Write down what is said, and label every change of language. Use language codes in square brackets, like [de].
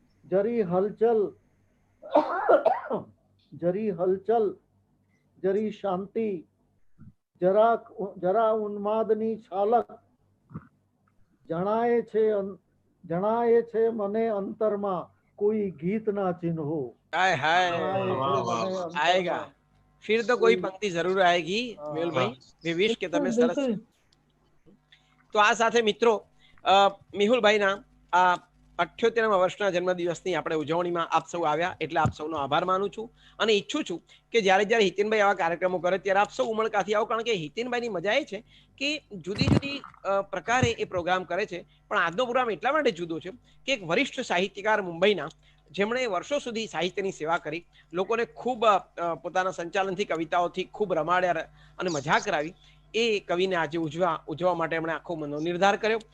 [gu] જરી હલચલ, જરી હલચલ, જરી શાંતિ, જરા ઉન્માદની છાલક, જણાય છે મને અંતરમાં કોઈ ગીત ના ચિહ્નો. [hi] हाय हाय आएगा फिर तो कोई पंक्ति जरूर आएगी મેહુલભાઈ. [gu] વી વિશ કે તમે સરસ. તો આ સાથે મિત્રો મેહુલભાઈના આ 78મા વર્ષના જન્મદિવસની આપણે ઉજવણીમાં આપ સૌ આવ્યા એટલે આપ સૌનો આભાર માનું છું અને ઈચ્છું છું કે જ્યારે હિતેનભાઈ આવા કાર્યક્રમો કરે ત્યારે આપ સૌ ઉમળકાથી આવો. કારણ કે હિતેનભાઈની મજા એ છે કે જુદી જુદી પ્રકારે એ પ્રોગ્રામ કરે છે, પણ આજનો પ્રોગ્રામ એટલા માટે જુદો છે કે એક વરિષ્ઠ સાહિત્યકાર મુંબઈના, જેમણે વર્ષો સુધી સાહિત્યની સેવા કરી, લોકોને ખૂબ પોતાના સંચાલનથી, કવિતાઓથી ખૂબ રમાડ્યા અને મજા કરાવી, એ કવિને આજે ઉજવવા માટે એમણે આખો મનનો નિર્ધાર કર્યો.